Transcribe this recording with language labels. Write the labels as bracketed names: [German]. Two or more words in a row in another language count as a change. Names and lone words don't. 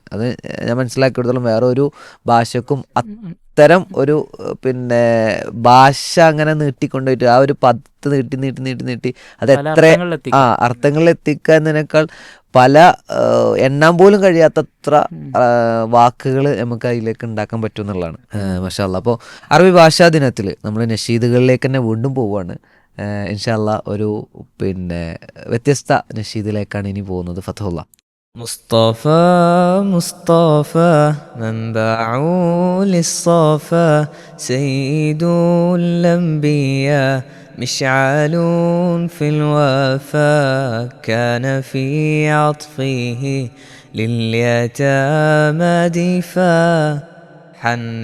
[Malayalam] അത് ഞാൻ മനസ്സിലാക്കിയെടുത്തോളം വേറെ ഒരു ഭാഷക്കും അത്തരം ഒരു പിന്നെ ഭാഷ അങ്ങനെ നീട്ടിക്കൊണ്ടുപോയിട്ട് ആ ഒരു പദത്ത് നീട്ടി നീട്ടി നീട്ടി നീട്ടി അത് എത്ര അർത്ഥങ്ങളിൽ എത്തിക്കുക എന്നതിനേക്കാൾ പല എണ്ണാൻ പോലും കഴിയാത്തത്ര വാക്കുകൾ നമുക്ക് അതിലേക്ക് ഉണ്ടാക്കാൻ പറ്റും എന്നുള്ളതാണ്. [Arabic] ما شاء الله. [Malayalam] അപ്പോൾ അറബി ഭാഷാ ദിനത്തിൽ നമ്മൾ നഷീദുകളിലേക്ക് തന്നെ വീണ്ടും പോവുകയാണ്. [Arabic] إن شاء الله [Malayalam] ഒരു പിന്നെ വ്യത്യസ്ത നഷീദിലേക്കാണ് ഇനി പോകുന്നത്. ഫതഹുള്ള. [Arabic] مصطفى مصطفى منبع للصفا سيد الأنبياء مشعل في الوفا كان في عطفه لليتامى دفا حن